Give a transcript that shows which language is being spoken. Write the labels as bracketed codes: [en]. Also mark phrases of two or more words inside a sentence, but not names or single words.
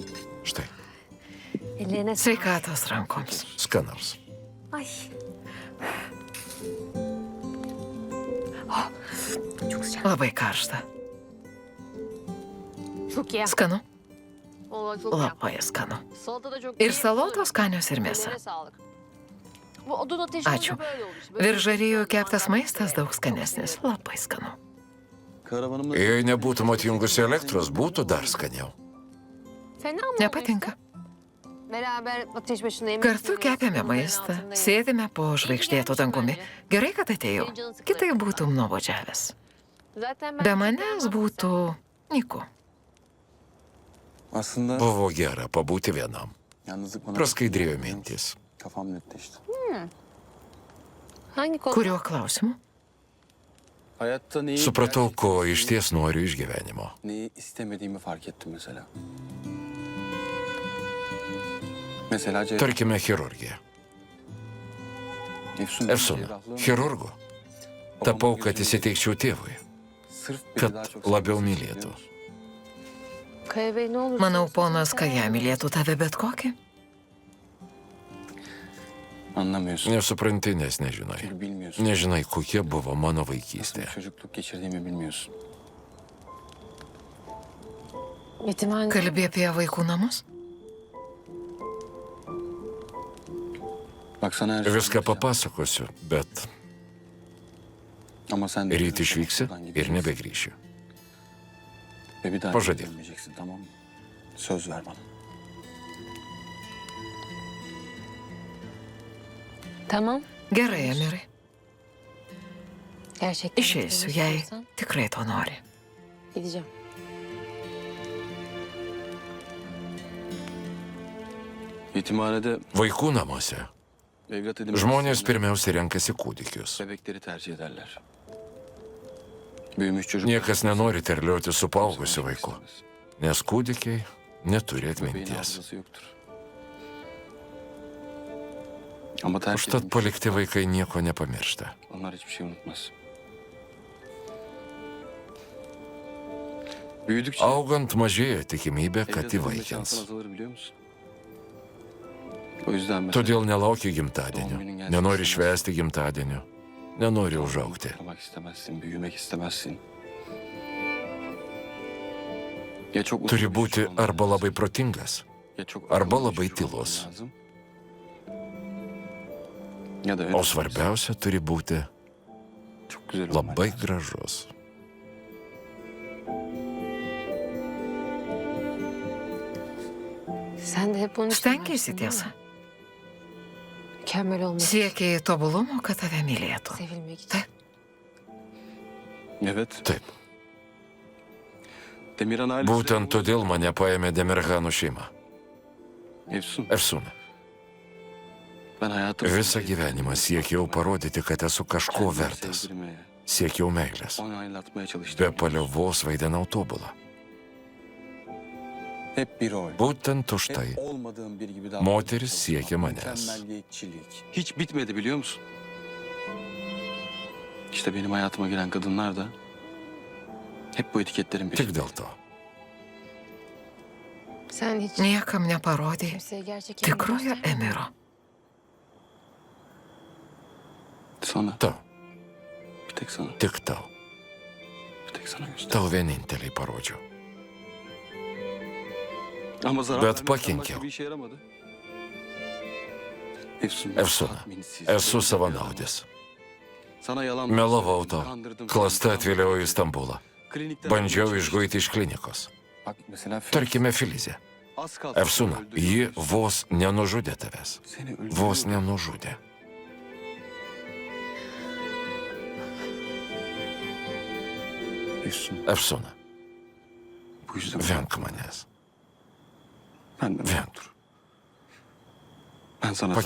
[lt] Štai, [tr] Ellerine [lt] Sveikatos rankoms. skanaus. [tr] Ay. Çok sıcak. [lt] Labai karšta. [tr] Çok iyi. [lt] Skanu. [tr] Vallahi çok iyi. [lt] Labai skanu. [tr] Salata da çok [lt] Ir [tr] iyi. [lt] salotos skanios ir mėsa. [tr] Ellerine sağlık. Bu odun ateşi [lt] Ačiū. [tr] olunca böyle olur işte. Böyle [lt] Viržarijų keptas maistas daug skanesnis. Labai skanu. [tr] Karavanımda [lt] Jei nebūtum atjungusi elektros, būtų dar skaniau. [tr] Fena mı oluyor [lt] Nepatinka. [tr] işte? Beraber ateş başında yemek [lt] Kartu [tr] yemeyi, [lt] kepėme [tr] suyun [lt] maistą, [tr] altında [lt] sėdime po žvaigždėtų dangumi. Gerai, kad atėjau. Kitai būtum nuobodžiavęs. [tr] Zaten ben [lt] Be manęs būtų nyku. [tr] aslında [lt] Buvo gera pabūti vienam. [tr] yalnızlık bana [lt] Praskaidrėjo mintis. [tr] Kafam netleşti. Hangi konu? [lt] Kuriuo klausimu? [tr] Hayatta neyi [lt] Supratau, ko [tr] gerçekten [lt] iš ties noriu iš gyvenimo. [tr] neyi istemediğimi fark ettim mesela. Mesela [lt] Tarkime, chirurgija. Esu chirurgu. Tapau, kad įsiteikčiau tėvui, kad labiau mylėtų. [tr] Kaya Bey ne olur? [lt] Manau, ponas Kaja mylėtų tave bet kokį. [tr] Anlamıyorsun. [lt] Nesupranti, nes nežinai. [tr] Çünkü bilmiyorsun. [lt] Nežinai, kokia buvo mano [tr] Nasıl [lt] vaikystė. [tr] bir çocukluk geçirdiğimi bilmiyorsun. Yetimhane. [lt] Kalbė apie vaikų namus? [tr] Bak sana her şeyi [lt] Viską [tr] anlatacağım. [lt] papasakosiu, bet [tr] Ama sen de [lt] ryt išvyksi [tr] buradan [lt] ir [tr] gideceksin. [lt] nebegrįšiu. [tr] Ve bir daha [lt] Pažadėk. [tr] dönmeyeceksin, tamam mı? Söz ver bana. Tamam. [lt] Gerai, Emirai. [tr] Gerçekten. [lt] Išeisiu, [tr] gitmek [lt] jei [tr] istiyorsan [lt] tikrai to nori. [tr] Gideceğim. Yetimhanede [lt] Vaikų namuose [tr] evlat edinmek [lt] žmonės [tr] isteyenler [lt] pirmiausia renkasi kūdikius. [tr] bebekleri tercih ederler. Büyümüş çocuk. [lt] Niekas nenori terlioti su paaugusiu vaiku, nes kūdikiai neturi [tr] Bebeğin [lt] atminties. [tr] hafızası yoktur. Ama terk [lt] Užtat [tr] edilmiş [lt] palikti vaikai nieko nepamiršta. [tr] onlar hiçbir şey unutmaz. Büyüdükçe [lt] Augant mažėja tikimybė, kad [tr] evlat edinme şansın [lt] įvaikins. [tr] azalır biliyor musun? O yüzden mesela [lt] Todėl nelauki gimtadienio, nenori švęsti gimtadienio, nenori užaukti. [tr] Kutlamak istemezsin, büyümek istemezsin. Ya çok uzun [lt] Turi [tr] bir [lt] būti [tr] şey olman [lt] arba [tr] lazım, [lt] labai protingas, [tr] ya çok [lt] arba [tr] akıllı bir [lt] labai [tr] çocuk olman [lt] tylus. [tr] lazım. Ya da öyle [lt] O [tr] olmalısın. [lt] svarbiausia turi būti [tr] Çok güzel olman [lt] labai [tr] lazım. [lt] gražus. [tr] Sen de hep bunu [lt] Stengiesi tiesa. [tr] Mükemmel olmak. [lt] Siekiai tobulumo, kad tave mylėtų. [tr] Sevilmek için. [lt] Taip. [tr] Evet. [lt] Taip. [tr] Demirhan ailesi... [lt] Būtent todėl mane paėmė Demirhanų šeima. [tr] Efsun. [lt] Efsūna. [tr] Ben hayatım... [lt] Visą gyvenimą siekiau parodyti, kad esu kažko vertas. Siekiau meilės. [tr] Onaylatmaya [lt] Be [tr] çalıştım. [lt] paliovos vaidinau tobulą. [tr] Hep bir rol. [lt] Būtent už tai [tr] Hep olmadığım bir gibi davranmaya [lt] moteris [tr] çalışmak. [lt] siekia manęs. [tr] Mükemmelliyetçilik. Hiç bitmedi biliyor musun? İşte benim hayatıma giren kadınlar da hep bu etiketlerin [lt] Tik [tr] peşinde. [lt] dėl to. [tr] Sen hiç [lt] Niekam neparodė [tr] kimseye gerçek [lt] tikrojo [tr] yerini göstermedin. [lt] Emiro. [tr] Sana, [lt] Tau, [tr] bir tek sana, [lt] tik tau. [tr] bir tek sana göster. [lt] Tau vieninteliai parodžiau. [tr] Ama zarar [lt] Bet [tr] vermekten [lt] pakenkiau. [tr] başka bir işe yaramadı. Efsun, [lt] Efsūna, [tr] tatminsiz, [lt] esu savanaudis. [tr] Sana yalan [lt] Melavau tau. [tr] kandırdım. [lt] Klasta atvėliau į Stambulą. [tr] Klinikten [lt] Bandžiau [tr] almaya [lt] išguiti iš klinikos. [tr] Bak mesela Filiz, [lt] Tarkime Filizė. [tr] az kalsın [lt] Efsūna, [tr] öldürüyordu. [lt] ji vos nenužudė tavęs. [tr] Seni öldürüyordu. [lt] Vos nenužudė. [tr] Efsun, [lt] Efsūna, [tr] bu yüzden [lt] venk manęs. [tr] ben de [lt] Venk. [tr] dur. Ben sana zarar